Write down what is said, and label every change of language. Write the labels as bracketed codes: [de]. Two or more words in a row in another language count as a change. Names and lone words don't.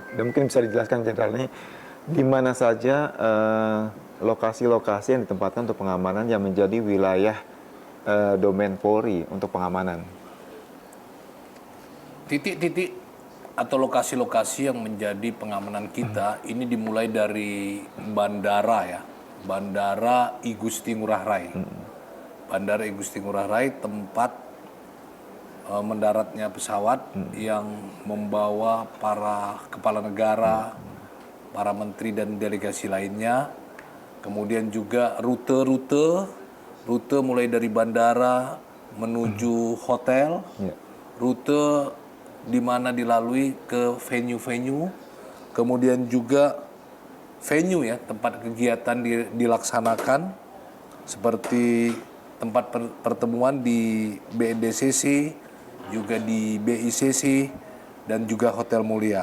[id] Dan mungkin bisa dijelaskan Jenderal ini di mana saja lokasi-lokasi yang ditempatkan untuk pengamanan yang menjadi wilayah domain Polri untuk pengamanan. Titik-titik atau lokasi-lokasi yang menjadi pengamanan kita ini dimulai dari bandara ya, Bandara I Gusti Ngurah Rai. Bandara I Gusti Ngurah Rai tempat mendaratnya pesawat yang membawa para kepala negara, para menteri dan delegasi lainnya. Kemudian juga rute mulai dari bandara menuju hotel, rute di mana dilalui ke venue-venue, kemudian juga venue ya, tempat kegiatan dilaksanakan seperti tempat pertemuan di BNDCC, juga di BICC, dan juga Hotel Mulia.